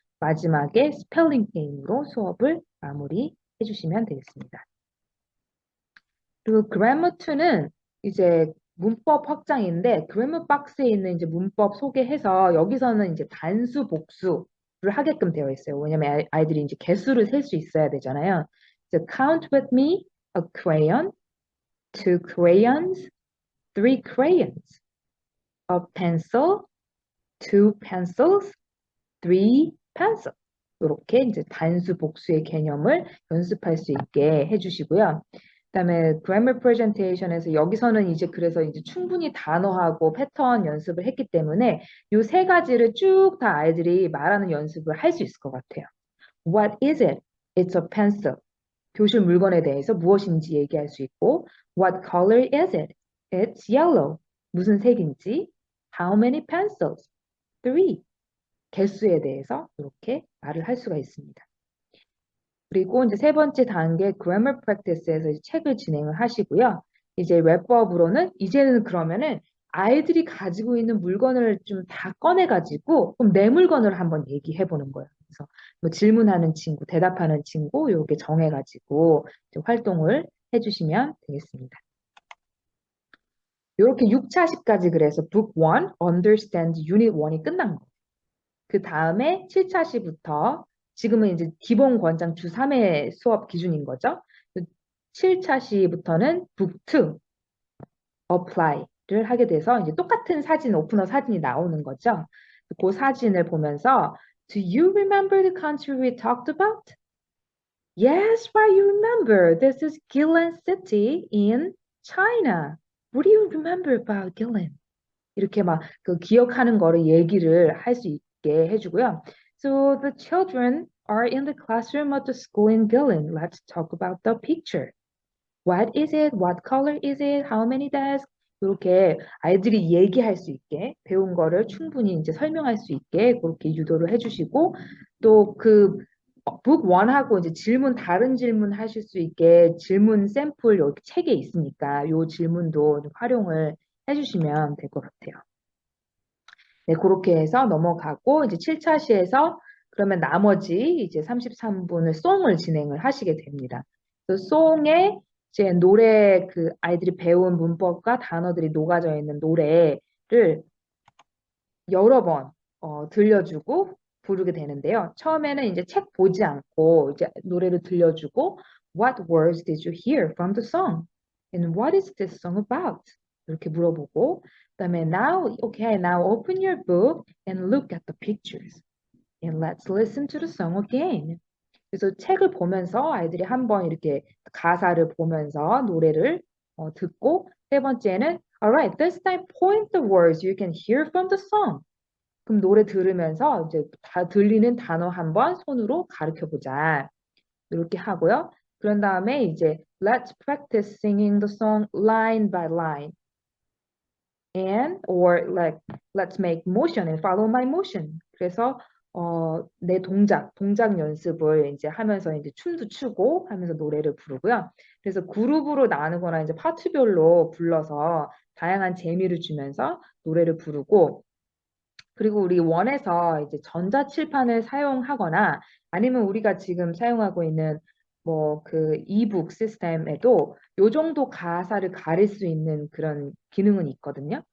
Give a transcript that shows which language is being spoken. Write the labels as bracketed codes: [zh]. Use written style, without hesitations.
[ko] 마지막에 스펠링 게임으로 수업을 마무리해 주시면 되겠습니다. 그리고 그래머 2는 이제 문법 확장인데 그래머 박스에 있는 이제 문법 소개해서 여기서는 이제 단수 복수를 하게끔 되어 있어요. 왜냐면 아이들이 이제 개수를 셀 수 있어야 되잖아요. [en] So count with me a crayon, two crayons, three crayons, a pencil, two pencils, three pencils. [ko] 이렇게 이제 단수 복수의 개념을 연습할 수 있게 해주시고요. 그다음에 grammar presentation에서 여기서는 이제 그래서 이제 충분히 단어하고 패턴 연습을 했기 때문에 요 세 가지를 쭉 다 아이들이 말하는 연습을 할 수 있을 것 같아요. [en] What is it? It's a pencil. [ko] 교실 물건에 대해서 무엇인지 얘기할 수 있고 [en] What color is it? It's yellow. [ko] 무슨 색인지 [en] How many pencils? Three. [ko] 개수에 대해서 이렇게 말을 할 수가 있습니다. 그리고 이제 세 번째 단계 grammar practice에서 이제 책을 진행을 하시고요. 이제 랩법으로는 이제는 그러면은 아이들이 가지고 있는 물건을 좀 다 꺼내가지고 그럼 내 물건을 한번 얘기해 보는 거예요. 그래서 뭐 질문하는 친구, 대답하는 친구 요게 정해가지고 활동을 해주시면 되겠습니다. 이렇게 6차시까지 그래서 Book 1 Understand Unit 1이 끝난 거예요. 그 다음에 7차시부터 지금은 이제 기본 권장 주 3회 수업 기준인 거죠. 7차시부터는 Book 2 Apply를 하게 돼서 이제 똑같은 사진, 오프너 사진이 나오는 거죠. 그 사진을 보면서 [en] Do you remember the country we talked about? Yes, right, you remember. This is Guilin City in China. What do you remember about Guilin? [ko] 이렇게 막 그 기억하는 거를 얘기를 할 수 있게 해주고요. [en] So the children are in the classroom of the school in Guilin. Let's talk about the picture. What is it? What color is it? How many desks? [ko] 이렇게 아이들이 얘기할 수 있게 배운 거를 충분히 이제 설명할 수 있게 그렇게 유도를 해주시고 또 그 북 1하고 이제 질문 다른 질문 하실 수 있게 질문 샘플 여기 책에 있으니까 요 질문도 좀 활용을 해주시면 될 것 같아요. 네, 그렇게 해서 넘어가고 이제 7차 시에서 그러면 나머지 이제 33분을 송을 진행을 하시게 됩니다. 그 송에 이제 노래 그 아이들이 배운 문법과 단어들이 녹아져 있는 노래를 여러 번 들려주고 부르게 되는데요. 처음에는 이제 책 보지 않고 이제 노래를 들려주고 [en] What words did you hear from the song? And what is this song about? [ko] 이렇게 물어보고 그다음에 [en] now, okay, now open your book and look at the pictures. And let's listen to the song again. [ko] 그래서 책을 보면서 아이들이 한번 이렇게 가사를 보면서 노래를 듣고 세 번째는 [en] Alright, this time point the words you can hear from the song. [ko] 그럼 노래 들으면서 이제 다 들리는 단어 한번 손으로 가르쳐 보자. 이렇게 하고요. 그런 다음에 이제 [en] Let's practice singing the song line by line. And or like let's make motion and follow my motion. [ko] 그래서 내 동작 연습을 이제 하면서 이제 춤도 추고 하면서 노래를 부르고요. 그래서 그룹으로 나누거나 이제 파트별로 불러서 다양한 재미를 주면서 노래를 부르고 그리고 우리 원에서 이제 전자칠판을 사용하거나 아니면 우리가 지금 사용하고 있는 뭐 그 이북 시스템에도 요 정도 가사를 가릴 수 있는 그런 기능은 있거든요.